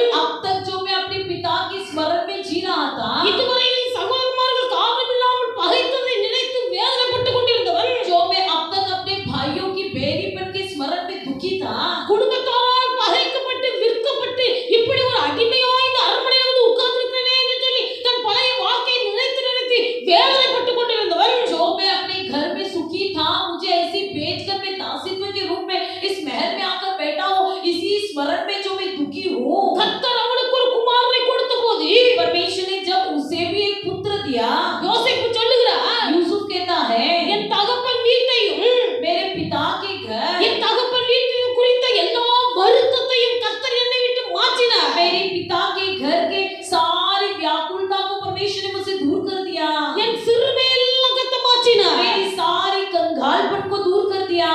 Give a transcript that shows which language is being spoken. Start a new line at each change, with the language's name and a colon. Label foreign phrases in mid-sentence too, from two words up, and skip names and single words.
Hindi: अब तक जो मैं अपने पिता की स्मरण में जी रहा था,
Tamil: இதுவரையிலும் சகோதரமார்கள் காரணமில்லாமல் பகைத்ததை நினைத்து வேதனைப்பட்டுக் கொண்டிருந்தவன்,
Hindi: जो मैं अब तक अपने भाइयों की बेरीपन के स्मरण में दुखी था,
Tamil: குடும்பத்தாரால் பகைக்கப்பட்டு விற்கப்பட்டு இப்படி ஒரு அடிமையாய் இந்த அரண்மனையில் வந்து உட்கார்ந்திருக்கிறேனே என்று சொல்லி தன் பழைய வாழ்க்கையை நினைத்து நினைத்து வேதனைப்பட்டுக் கொண்டிருந்தவன்,
Hindi: जो मैं अपने घर में सुखी था, मुझे ऐसी बेचकर मैं दासित्व के रूप में इस महल में आकर बैठा हूँ, इसी स्मरण में जो मैं दुखी हूँ।
Tamil: கர்த்தர் அவனுக்கு ஒரு குமாரனை கொடுத்த போது
Hindi: परमेश्वर ने जब उसे भी एक पुत्र दिया,
Tamil: யோசேப்பு சொல்லுகிறார்,
Hindi: यूसुफ कहता है,
Tamil: என் தகப்பன் வீட்டையும்
Hindi: मेरे पिता के घर,
Tamil: என் தகப்பன் வீட்டையும் குறித்த எல்லா வருத்தத்தையும் கர்த்தர் என்னை விட்டு மாற்றினார்.
Hindi: मेरे पिता के घर के सारी व्याकुलता को परमेश्वर ने मुझसे दूर कर दिया।
Tamil: என் சிறுமையெல்லாம் கர்த்தர் மாற்றினார்.
Hindi: मेरी सारी कंगालपन को दूर कर